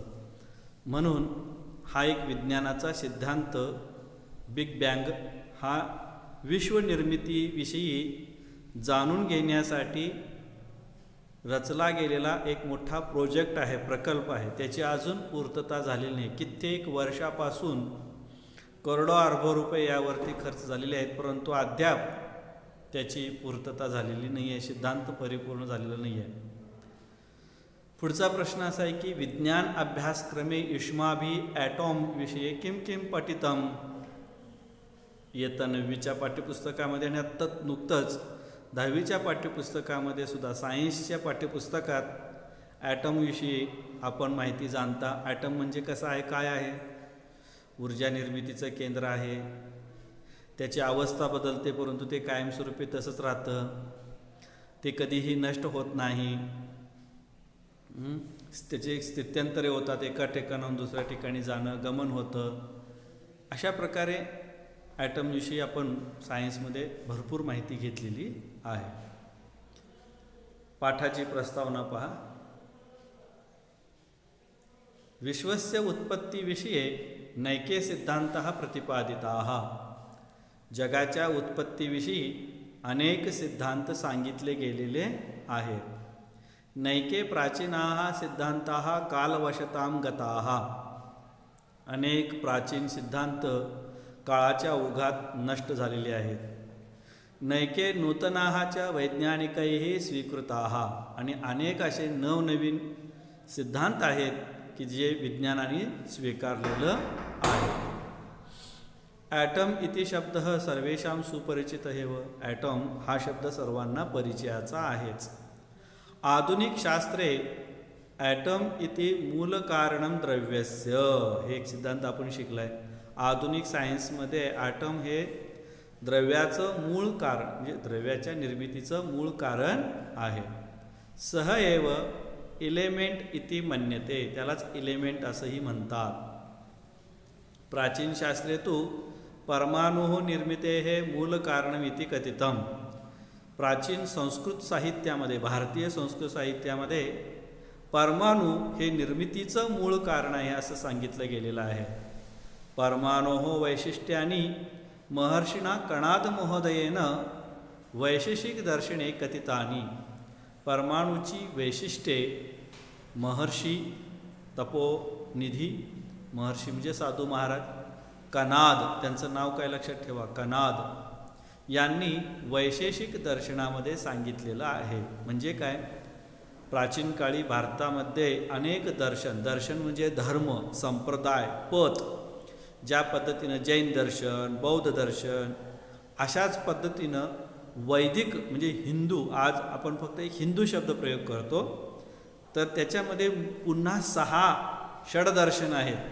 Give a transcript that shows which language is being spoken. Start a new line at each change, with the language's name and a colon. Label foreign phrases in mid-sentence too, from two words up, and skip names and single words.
Marathi: म्हणून हा एक विज्ञानाचा सिद्धांत बिग बँग हा विश्वनिर्मितीविषयी जाणून घेण्यासाठी रचला गेलेला एक मोठा प्रोजेक्ट आहे, प्रकल्प आहे। त्याची अजून पूर्तता झालेली नाही। कित्येक वर्षापासून करोडो अरबो रुपये यावरती खर्च झालेले आहेत, परंतु अद्याप त्याची पूर्तता झालेली नाही आहे, सिद्धांत परिपूर्ण झालेला नाही आहे। पुढचा प्रश्न असा आहे की
Sanskrit: विज्ञान अभ्यासक्रमे युष्माभि ॲटॉम विषये किम किम पठितम।
Marathi: इयत्ता 9वीच्या पाठ्यपुस्तकामध्ये आणि आत्ता नुकतंच 10वीच्या पाठ्यपुस्तकामध्ये सुद्धा, सायन्सच्या पाठ्यपुस्तकात ॲटमविषयी आपण माहिती जाणता। ॲटम म्हणजे कसं आहे, काय आहे, ऊर्जा निर्मितीचं केंद्र आहे, त्याची अवस्था बदलते परंतु ते कायमस्वरूपी तसंच राहतं, ते कधीही नष्ट होत नाही, त्याचे स्थित्यंतरे होतात, एका ठिकाणाहून दुसऱ्या ठिकाणी जाणं, गमन होतं। अशा प्रकारे ॲटमविषयी आपण सायन्समध्ये भरपूर माहिती घेतलेली आहे। पाठाची प्रस्तावना पहा।
Sanskrit: विश्वस्य उत्पत्तीविषये नैके सिद्धांतः प्रतिपादिताः।
Marathi: जगाच्या उत्पत्तीविषयी अनेक सिद्धांत सांगितले गेलेले आहेत।
Sanskrit: नैके प्राचीनाः सिद्धांताः कालवशतां गताः।
Marathi: अनेक प्राचीन सिद्धांत काळाच्या ओघात नष्ट झालेले आहेत।
Sanskrit: नैके नूतनाः च वैज्ञानिकैः स्वीकृताः।
Marathi: आणि अनेक असे नवनवीन सिद्धांत आहेत की जे विज्ञानाने स्वीकारलेलं आहे।
Sanskrit: ॲटम इति शब्दः सर्वेषां सुपरिचितः एव.
Marathi: ॲटम हा शब्द सर्वांना परिचयाचा आहेच.
Sanskrit: आधुनिक शास्त्रे ॲटम इति मूल कारणम द्रव्यस्य,
Marathi: हे एक सिद्धांत आपण शिकलाय. आधुनिक सायन्समध्ये ॲटम हे द्रव्याचं मूळ कारण म्हणजे द्रव्याच्या निर्मितीचं मूळ कारण आहे.
Sanskrit: सह एव इलेमेंट इति मन्यते,
Marathi: त्यालाच इलेमेंट असंही म्हणतात.
Sanskrit: प्राचीन शास्त्रे तु परमाणुः निर्मितेः मूल कारणमिति कथितम.
Marathi: प्राचीन संस्कृत साहित्यामध्ये, भारतीय संस्कृत साहित्यामध्ये परमाणु हे निर्मितीचं मूळ कारण आहे असं सांगितलं गेलेलं आहे.
Sanskrit: परमाणोः वैशिष्ट्यानि महर्षिणा कणाद महोदयेन वैशेषिक दर्शने कथितानि.
Marathi: परमाणूची वैशिष्ट्ये महर्षी तपोनिधी, महर्षी म्हणजे साधू महाराज, कणाद त्यांचं नाव काय लक्षात ठेवा, कणाद, यांनी वैशेषिक दर्शनामध्ये सांगितलेलं आहे. म्हणजे काय, प्राचीन काळी भारतामध्ये अनेक दर्शन म्हणजे धर्म, संप्रदाय, पथ, ज्या पद्धतीनं जैन दर्शन, बौद्ध दर्शन, अशाच पद्धतीनं वैदिक म्हणजे हिंदू, आज आपण फक्त एक हिंदू शब्द प्रयोग करतो, तर त्याच्यामध्ये पुन्हा 6 षडदर्शन आहेत.